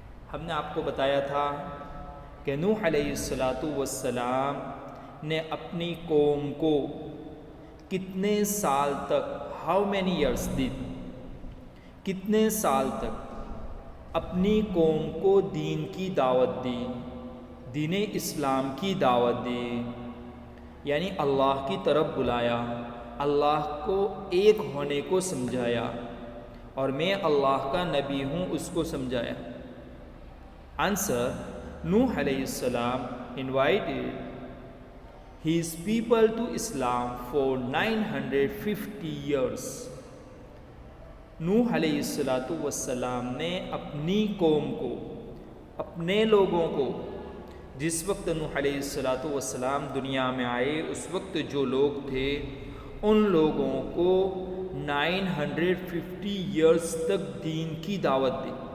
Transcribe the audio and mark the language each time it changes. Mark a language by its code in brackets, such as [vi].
[hi] हमने आपको बताया था कि नूह अलैहिस्सलातु वस्सलाम ने अपनी कौम को कितने साल तक, [en] how many years did, [hi] कितने साल तक अपनी कौम को दीन की दावत दी, दीन इस्लाम की दावत दी, यानी अल्लाह की तरफ बुलाया, अल्लाह को एक होने को समझाया और मैं अल्लाह का नबी हूँ उसको समझाया। [en] Answer, नूह अलैहिस्सलाम invited his people to Islam for 950 years। [hi] नूह अलैहिस्सलातु वस्सलाम ने अपनी कौम को, अपने लोगों को, जिस वक्त नूह अलैहिस्सलातु वस्सलाम दुनिया में आए उस वक्त जो लोग थे उन लोगों को 950 ईयर्स तक दीन की दावत दी।